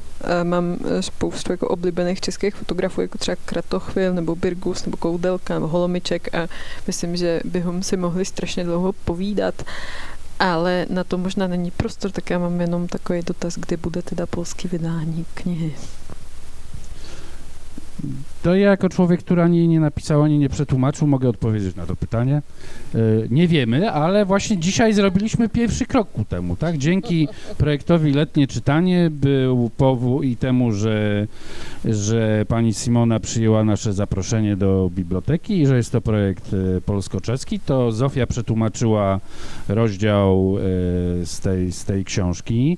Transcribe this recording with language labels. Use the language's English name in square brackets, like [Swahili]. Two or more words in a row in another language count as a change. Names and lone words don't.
[Czech] Mám spoustu jako oblíbených českých fotografů, jako třeba Kratochvil, nebo Birgus, nebo Koudelka, nebo Holomiček, a myslím, že bychom si mohli strašně dlouho povídat, ale na to možná není prostor, tak já mám jenom takový dotaz, kdy bude teda polské wydání knihy. [Polish] To ja jako człowiek, który ani jej nie napisał, ani nie przetłumaczył, mogę odpowiedzieć na to pytanie. Nie wiemy, ale właśnie dzisiaj zrobiliśmy pierwszy krok ku temu, tak? Dzięki projektowi Letnie Czytanie był powód i temu, że pani Simona przyjęła nasze zaproszenie do biblioteki i że jest to projekt polsko-czeski, to Zofia przetłumaczyła rozdział z tej książki.